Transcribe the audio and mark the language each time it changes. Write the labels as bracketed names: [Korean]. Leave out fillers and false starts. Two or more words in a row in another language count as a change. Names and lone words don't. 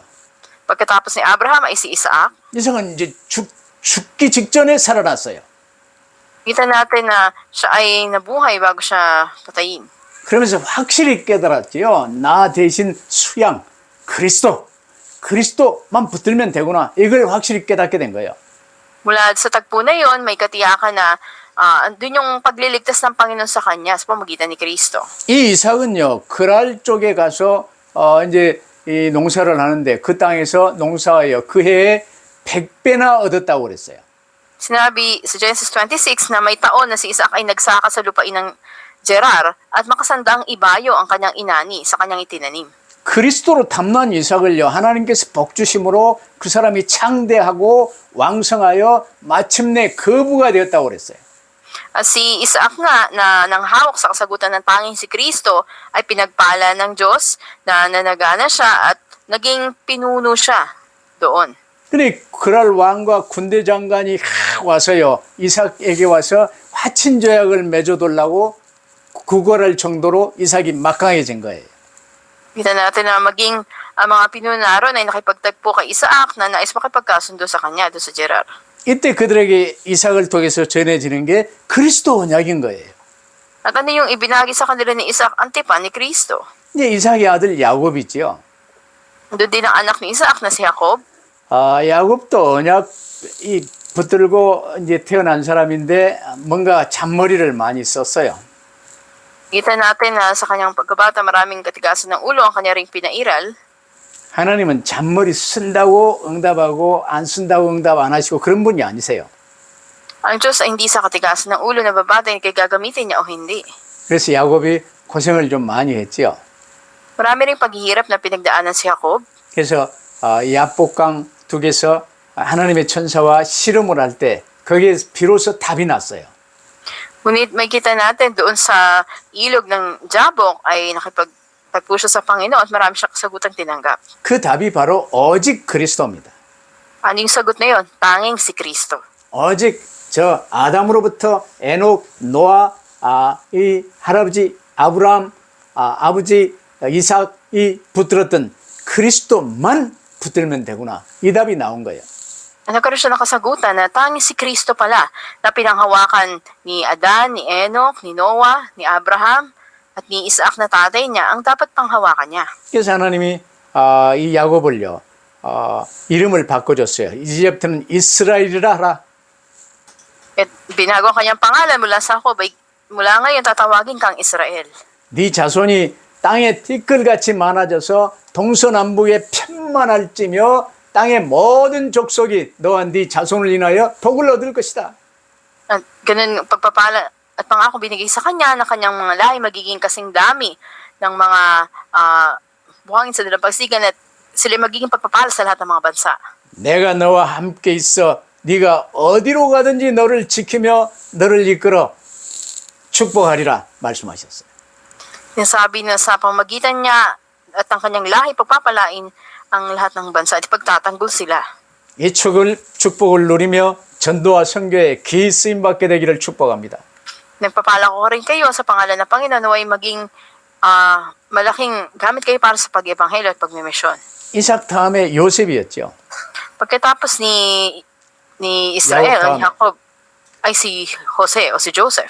[Filipino] Pagkatapos ni Abraham ay si Isaac, [Korean] 이삭은 이제 죽기 직전에 살아났어요. [Filipino] kita natin na siya ay nabuhay bago siya patayin. [Korean] 그러면서 확실히 깨달았지요. 나 대신 수양, 그리스도만 붙들면 되구나. 이걸 확실히 깨닫게 된 거예요. [Filipino] Mula sa tagpo na yon, may katiyakan na andun yung pagliligtas ng Panginoon sa kanya sa pamamagitan ni Kristo. [Korean] 이 이삭은요, 그랄 쪽에 가서 이제 이 농사를 하는데 그 땅에서 농사하여 그 해에 100배나 얻었다고 그랬어요. [Filipino] Sinabi sa Genesis 26 na may taon na si Isaac ay nagsaka sa lupain ng Gerar at makasandang ibayo ang kanyang inani sa kanyang itinanim. [Korean] 그리스도로 탐난 이삭을요, 하나님께서 복 주심으로 그 사람이 창대하고 왕성하여 마침내 거부가 되었다고 그랬어요. [Filipino] At si Isaac nga na nanghawak sa kasagutan ng tanging si Kristo ay pinagpala ng Diyos na nanagana siya at naging pinuno siya doon. [Korean] 근데 그랄 왕과 군대 장관이 와서요, 이삭에게 와서 화친 조약을 맺어달라고 구걸할 정도로 이삭이 막강해진 거예요. [Filipino] Kita natin na maging ang mga pinunaro ay nakipagtagpo kay Isaac na nais makipagkasundo sa kanya doon sa Gerar. [Korean] 이때 그들에게 이삭을 통해서 전해지는 게 그리스도 언약인 거예요. [Filipino] At ano yung ibinagi sa kanila ni Isaac ang tipan ni Kristo? [Korean] 이제 이삭의 아들 야곱이지요. [Filipino] Doon din ang anak ni Isaac na si Jacob. [Korean] 야곱도 언약이 붙들고 이제 태어난 사람인데 뭔가 잔머리를 많이 썼어요. [Filipino] Kita natin na sa kanyang pagkabata maraming katigasan ng ulo ang kanya ring pinairal. [Korean] 하나님은 잔머리 쓴다고 응답하고 안 쓴다고 응답 안 하시고 그런 분이 아니세요. [Filipino] Ang Diyos ay hindi sa katigasan ng ulo na babatay kay gagamitin niya o hindi. [Korean] 그래서 야곱이 고생을 좀 많이 했지요. [Filipino] Marami ring paghihirap na pinagdaanan si Jacob. [Korean] 그래서 야복강 둑에서 하나님의 천사와 씨름을 할 때 거기에 비로소 답이 났어요. [Filipino] Ngunit may kita natin doon sa ilog ng Jabok ay nakipagtagpo siya sa Panginoon at marami siya kasagutang tinanggap. [Korean] 그 답이 바로 오직 그리스도입니다. [Filipino] Ano yung sagot na yun? Tanging si Kristo. [Korean] 오직 저 아담으로부터 에녹, 노아, 이 할아버지 아브라함, 아버지 이삭이 붙들었던 그리스도만 붙들면 되구나. 이 답이 나온 거예요. [Filipino] Nagkaroon siya ng kasagutan na tanging si Kristo pala na pinanghawakan ni Adan, ni Enoch, ni Noah, ni Abraham at ni Isaac na tatay niya ang dapat panghawakan niya. [Korean] 그래서 하나님이 이 야곱을요 이름을 바꿔줬어요. 이제부터는 이스라엘이라 하라. [Filipino] At binago ang kanyang pangalan mula sa Jacob ay mula ngayon tatawagin kang Israel. [Korean] 네 자손이 땅에 띠끌같이 많아져서 동서남북에 편만할지며 땅의 모든 족속이 너와 네 자손을 인하여 복을 얻을 것이다. [Filipino] At ganun pagpapala at pangako binigay sa kanya na kanyang mga lahi magiging kasing dami ng mga buhangin sa dalampasigan at sila magiging pagpapala sa lahat ng mga bansa. [Korean] 내가 너와 함께 있어 네가 어디로 가든지 너를 지키며 너를 이끌어 축복하리라 말씀하셨어요. [Filipino] Sinasabi na sa pamagitan niya at ang kanyang lahi pagpapalain ang lahat ng bansa at ipagtatanggol sila. [Korean] 이 축복을 누리며 전도와 선교에 귀히 쓰임 받게 되기를 축복합니다. [Filipino] Nagpapala ko rin kayo sa pangalan ng Panginoon na ay maging malaking gamit kayo para sa pag-ebanghelyo at pagmimisyon. [Korean] 이삭 다음에 요셉이었죠. [Filipino] Pagkatapos ni Israel, ni Jacob, ay si Jose o si Joseph.